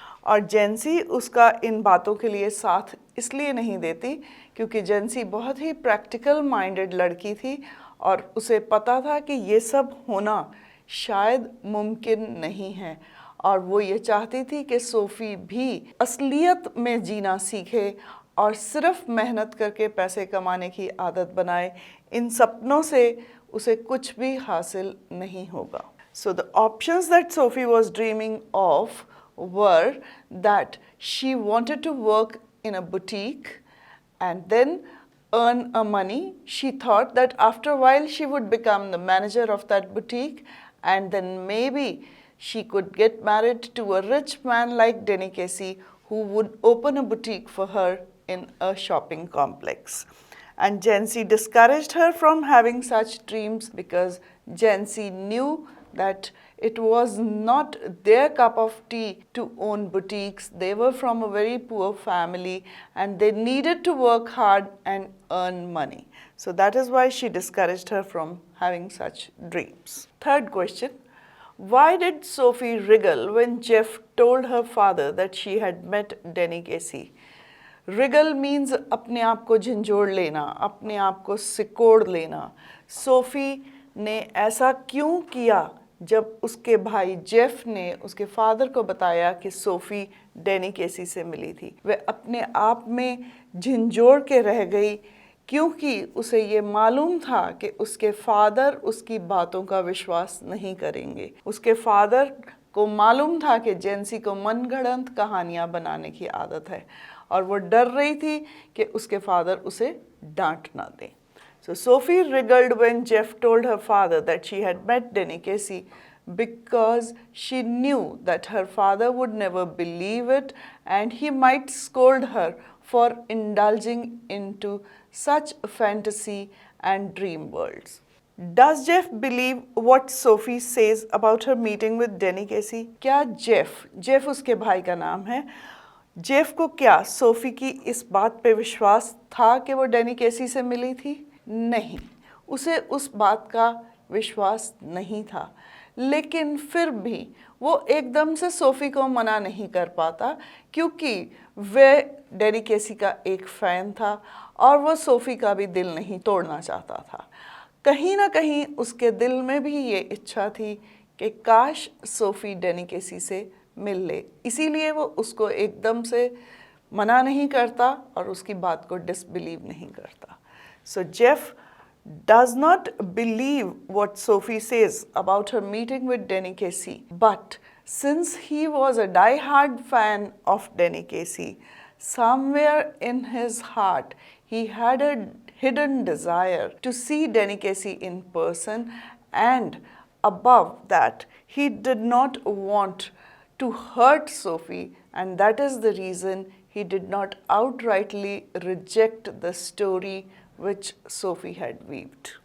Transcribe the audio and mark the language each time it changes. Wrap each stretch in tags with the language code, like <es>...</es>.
<hi>और जेंसी उसका इन बातों के लिए साथ इसलिए नहीं देती क्योंकि जेंसी बहुत ही प्रैक्टिकल माइंडेड लड़की थी और उसे पता था कि ये सब होना शायद मुमकिन नहीं है और वो ये चाहती थी कि सोफ़ी भी असलियत में जीना सीखे और सिर्फ मेहनत करके पैसे कमाने की आदत बनाए। इन सपनों से उसे कुछ भी हासिल नहीं होगा।</hi> <en>So the options that Sophie was dreaming of were that she wanted to work in a boutique and then earn a money. She thought that after a while she would become the manager of that boutique and then maybe she could get married to a rich man like Denny Casey who would open a boutique for her in a shopping complex. And Jency discouraged her from having such dreams because Jency knew that it was not their cup of tea to own boutiques. They were from a very poor family and they needed to work hard and earn money. So that is why she discouraged her from having such dreams. Third question. Why did Sophie wriggle when Jeff told her father that she had met Denny Casey? Wriggle means</en> <hi>अपने आप को झंझोड़ लेना, अपने आप को सिकोड़ लेना। SoFi ने ऐसा क्यों किया जब उसके भाई जेफ ने उसके फादर को बताया कि सोफ़ी डेनी केसी से मिली थी? वह अपने आप में झंझोड़ के रह गई क्योंकि उसे ये मालूम था कि उसके फादर उसकी बातों का विश्वास नहीं करेंगे। उसके फादर को मालूम था कि जेंसी को मनगढ़ंत कहानियाँ बनाने की आदत है और वो डर रही थी कि उसके फादर उसे डांट ना दें।</hi> <en>So Sophie wriggled when Jeff told her father that she had met Denny Casey because she knew that her father would never believe it and he might scold her for indulging into such fantasy and dream worlds. Does Jeff believe what Sophie says about her meeting with Denny Casey?</en> <hi>क्या Jeff उसके भाई का नाम है, Jeff को क्या SoFi की इस बात पे विश्वास था कि वो डेनी केसी से मिली थी? नहीं, उसे उस बात का विश्वास नहीं था, लेकिन फिर भी वो एकदम से सोफ़ी को मना नहीं कर पाता क्योंकि वह डेनी केसी का एक फ़ैन था और वो सोफ़ी का भी दिल नहीं तोड़ना चाहता था। कहीं ना कहीं उसके दिल में भी ये इच्छा थी कि काश सोफ़ी डेनी केसी से मिल ले, इसीलिए वो उसको एकदम से मना नहीं करता और उसकी बात को डिसबिलीव नहीं करता।</hi> <en>So Jeff does not believe what Sophie says about her meeting with Denny Casey, but since he was a die-hard fan of Denny Casey, somewhere in his heart he had a hidden desire to see Danny Casey in person, and above that, he did not want to hurt Sophie, and that is the reason he did not outrightly reject the story which Sophie had weaved.</en>